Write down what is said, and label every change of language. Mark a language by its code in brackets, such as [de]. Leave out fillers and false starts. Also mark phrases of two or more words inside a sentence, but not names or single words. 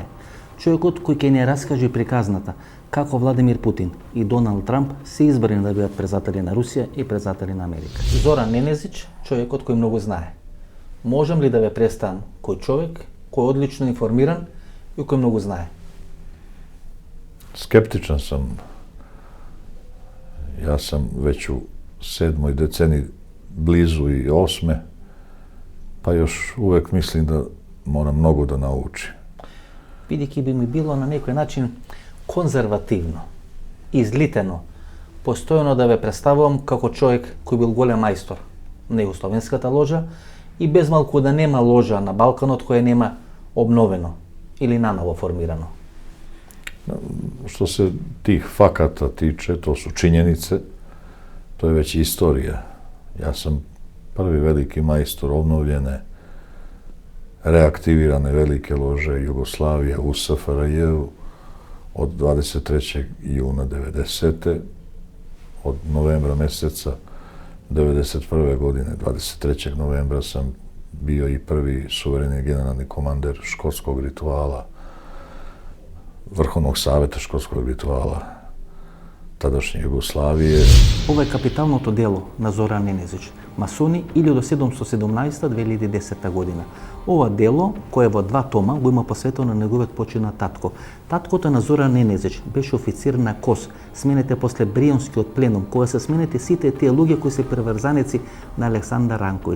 [mk] Човекот кој ќе ни раскаже приказната како Владимир Путин и Доналд Трамп се избрани да бидат председатели на Русија и председатели на Америка. Зоран Ненезич, човекот кој многу знае. Можем ли да ве представам кој човек, кој е одлично информиран и кој многу знае? [sr] Skeptičan sam. Ja sam već u 7. deceniji, blizu i 8. Pa još uvek mislim da moram mnogo da naučim. [mk] Бидејќи би ми било на некој начин конзервативно, излитено, постојано да ве представувам како човек кој бил голем мајстор на југословенската ложа и без малку да нема ложа на Балканот која нема обновено или наново формирано. [sr] Što se tih fakata tiče, to su činjenice, to je već istorija. Ja sam prvi veliki majstor obnovljene, reaktivirane velike lože Jugoslavije u SFRJ-u od 23. juna 90. Od novembra meseca 91. godine, 23. novembra sam bio i prvi suvereni generalni komander školskog rituala, Vrhovnog saveta školskog rituala tadašnje Jugoslavije. [mk] Ова е капиталното дело на Зоран Ненезич, масони 1717-2010 година. Ова дело, кое во 2 тома, го има посветено на неговиот починат татко. Таткото на Зоран Ненезич беше официр на КОС, сменете после Брионскиот пленум, кога се сменете сите тие луѓе кои се приврзаници на Александар Ранковиќ.